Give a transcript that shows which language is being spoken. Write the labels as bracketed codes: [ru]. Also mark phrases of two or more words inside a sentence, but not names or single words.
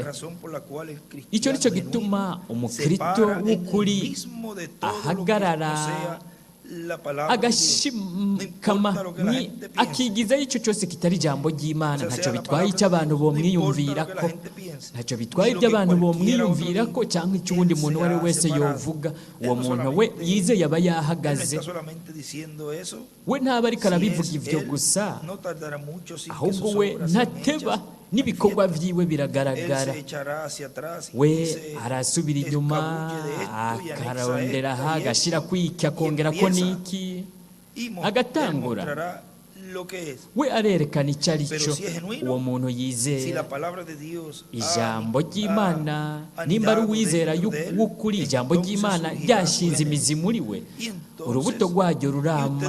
[rn] Icyo ni cyo gituma umukristo w'ukuri ahagarara agashikama akigizayo icyo cyose kitari ijambo ry'Imana. Ntacyo bitwaye icyo abantu bomwiyumvirako, ntacyo bitwaye ibyo abantu bomwiyumvirako cyangwa icyo uwundi muntu uwo ari we wese yovuga. Uwo muntu we yizeye aba yahagaze. We ntaba ariko arabivuga ibyo gusa, ahubwo we ntateba, n'ibikorwa byiwe biragaragara. We arasubira inyuma akarondera aha, agashyira kwiki, akongera ko niki, agatangura. We arerekana icyo ari cyo. Uwo muntu yizera ijambo ry'Imana, nimba ari uwizera w'ukuri, ijambo ry'Imana ryashinze imizi muri we, urubuto rwaryo rurama.